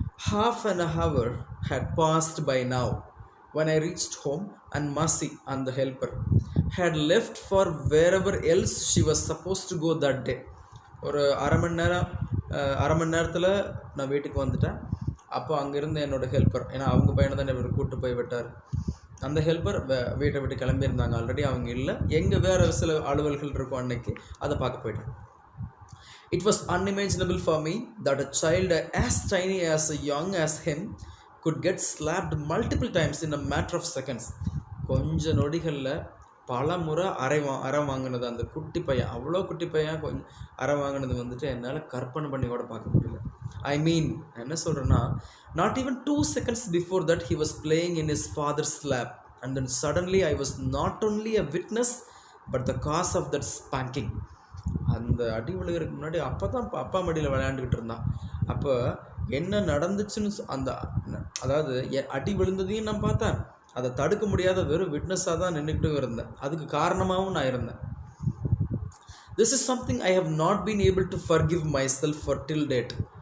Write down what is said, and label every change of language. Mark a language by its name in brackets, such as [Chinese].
[English] Half an hour had passed by now when I reached home and Masi and the helper had left for wherever else she was supposed to go that day. [Tamil] ஒரு அரை மணி நேரத்தில் நான் வீட்டுக்கு வந்துட்டேன். அப்போ அங்கேருந்து என்னோடய helper, ஏன்னா அவங்க பையனை தான் இவர் கூப்பிட்டு போய் விட்டார். அந்த ஹெல்ப்பர் வீட்டை விட்டு கிளம்பியிருந்தாங்க. ஆல்ரெடி அவங்க இல்லை, எங்கே வேறு சில அலுவல்கள் இருக்கும் அன்னைக்கு, அதை பார்க்க போயிட்டேன். [English] It was unimaginable for me that a child as tiny as young as him could get slapped multiple times in a matter of seconds. [Tamil] கொஞ்ச நொடிகளில் பல முறை அரை வாங்கினது அந்த குட்டி பையன், அவ்வளோ குட்டி பையன் கொஞ்சம் அரை வாங்கினது வந்துட்டு என்னால் கற்பனை பண்ணி கூட பார்க்க முடியல. [English] I mean [Tamil] என்ன சொல்கிறேன்னா, [English] Not even 2 seconds before that he was playing in his father's lap and then suddenly I was not only a witness but the cause of that spanking. [Tamil] அந்த அடி விழுகிறதுக்கு முன்னாடி அப்பா மடியில் விளையாண்டுக்கிட்டு இருந்தான். அப்போ என்ன நடந்துச்சுன்னு அதாவது அடி விழுந்ததையும் நான் பார்த்தேன், அதை தடுக்க முடியாத வெறும் விட்னஸாக தான் நின்றுக்கிட்டு இருந்தேன். அதுக்கு காரணமாகவும் நான் இருந்தேன். [English] This is something I have not been able to forgive myself for till date.